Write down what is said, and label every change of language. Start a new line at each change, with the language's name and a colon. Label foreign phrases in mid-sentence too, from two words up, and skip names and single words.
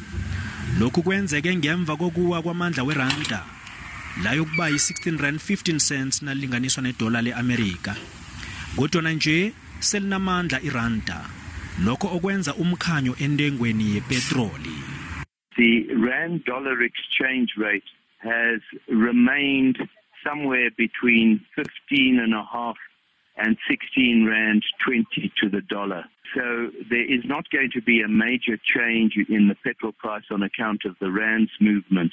North Ndebele: Lokhu kwenzeke ngemva kokuwa kwamandla weranda la yokuba yi-16.15 nalinganiswa nedola leAmerika. Kodwa nje selinamandla iranda, lokho okwenza umkhanyo entengweni yepetroli.
English: the rand-dollar exchange rate has remained somewhere between 15.5 and 16 rand 20 to the dollar. So there is not going to be a major change in the petrol price on account of the rand's movements.